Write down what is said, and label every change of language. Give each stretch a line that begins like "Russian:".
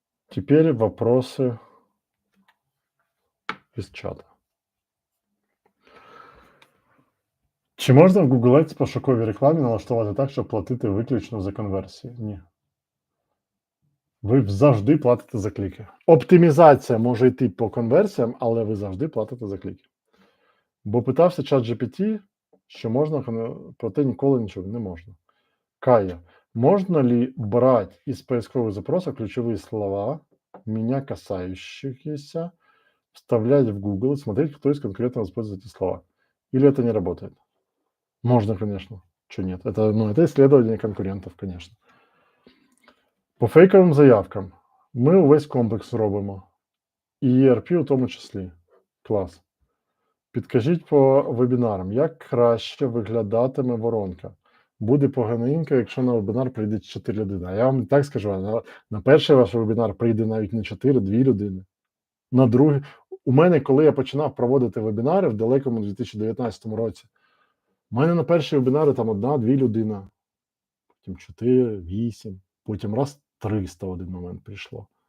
Russian: Теперь вопросы из чата.
Ukrainian: Чи можна в Google Ads пошуковій рекламі налаштувати так, щоб платити виключно за конверсії? Ні. Ви завжди платите за кліки. Оптимізація може йти по конверсіям, але ви завжди платите за кліки. Бо питався ChatGPT, що можна, проте ніколи нічого не можна.
Russian: Кая, можно ли брать из поисковых запросов ключевые слова, меня касающиеся, вставлять в Google и смотреть, кто из конкретно использует эти слова? Или это не работает? Можно, конечно. Чего нет? Это исследование конкурентов, конечно.
Ukrainian: По фейковим заявкам ми увесь комплекс робимо. І ERP у тому числі. Клас. Підкажіть по вебінарам, як краще виглядатиме воронка? Буде поганенько, якщо на вебінар прийде 4 людини. А я вам так скажу, на перший ваш вебінар прийде навіть не 4, 2 людини. На другий. У мене, коли я починав проводити вебінари в далекому 2019 році, у мене на перші вебінари там 1-2 людини, потім 4, 8, потім раз 300 в один момент прийшло.